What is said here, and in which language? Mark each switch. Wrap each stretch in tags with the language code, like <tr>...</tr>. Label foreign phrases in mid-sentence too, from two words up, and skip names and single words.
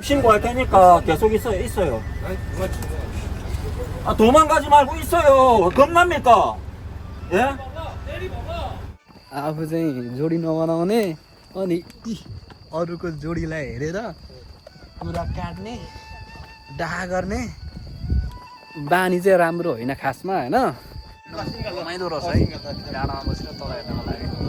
<ko>신고할 테니까 계속 있어요. 아, 도망가지 말고 있어요. 겁납니까? 예?</ko> <ne>आफू चाहिँ जोडी नबनाउने अनि अरूको जोडीलाई हेरेर कुरा काट्ने डाहा गर्ने बानी चाहिँ राम्रो होइन खासमा होइन रमाइलो रहेछ है डाँडामा बसेर तल हेर्नको लागि</ne>